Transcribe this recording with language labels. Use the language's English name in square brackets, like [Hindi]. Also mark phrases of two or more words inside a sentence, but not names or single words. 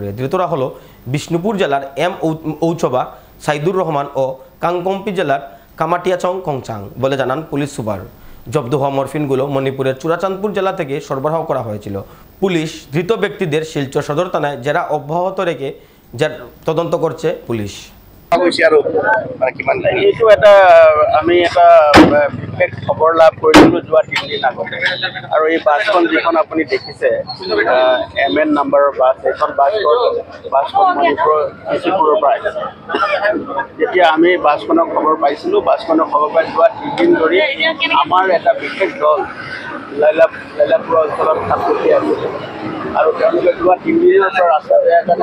[Bangla] ধৃতরা হলো বিষ্ণুপুর জেলার ঔচবা সাইদুর রহমান ও কাংকম্পি জেলার কামাটিয়াচং কংচাং বলে জানান পুলিশ সুপার। জব্দ হওয়া মরফিনগুলো মণিপুরের চূড়াচাঁদপুর জেলা থেকে সরবরাহ করা হয়েছিল। পুলিশ ধৃত ব্যক্তিদের শিলচর সদর থানায় জেরা অব্যাহত রেখে তদন্ত করছে পুলিশ। [Assamese] এইটো এটা আমি এটা বিশেষ খবৰ লাভ কৰিছিলোঁ যোৱা 3 দিন আগতে, আৰু এই বাছখন যিখন আপুনি দেখিছে MN নম্বৰৰ বাছ, এইখন বাছখন মণিপুৰৰ ডিচিপুৰৰ পৰা আহিছে। যেতিয়া আমি বাছখনৰ খবৰ পাইছিলোঁ, বাছখনৰ খবৰ পাই যোৱা 3 দিন ধৰি আমাৰ এটা বিশেষ দল লাইলাপুৰ অঞ্চলত থাকি আছিলে, আৰু তেওঁলোকে যোৱা 3 দিনৰ পৰা ৰাস্তা বেয়াৰ কাৰণে